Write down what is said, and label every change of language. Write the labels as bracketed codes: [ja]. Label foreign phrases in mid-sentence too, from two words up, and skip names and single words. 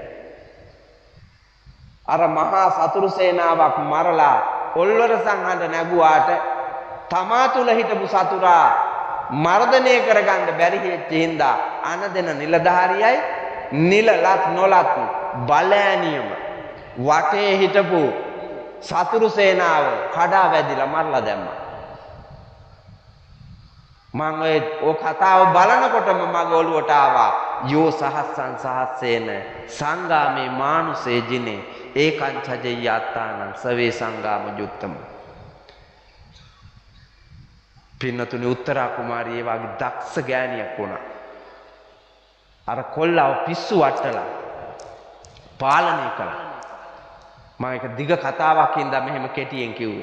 [si] අර මහා සතුරු සේනාවක් මරලා ඔල්වර සංහඬ නැගුවාට තමා තුල හිටපු සතුරා මර්ධනය කරගන්න බැරි වෙච්ච හින්දා අන දෙන නිලධාරියයි නිලලත් නොලත් බලෑනියම වටේ හිටපු සතුරු සේනාව කඩා වැදිලා මරලා දැම්මා. මම ඔය කතාව බලනකොටම මගේ ඔළුවට ආවා [pi] යෝ සහස්සං සහස්සේන සංගාමේ මානුසේ ජිනේ ඒකං චජෙය්‍ය අත්තානං සවේ සංගාම යුත්තම. [si] පින්නතුනි උත්තරා කුමාරිය ඒ වගේ දක්ෂ ගෑණියක් වුණා. අර කොල්ලව පිස්සු වට්ටලා පාලනය කළා. මම එක දිග කතාවක් හින්දා මෙහෙම කෙටියෙන් කිව්වේ.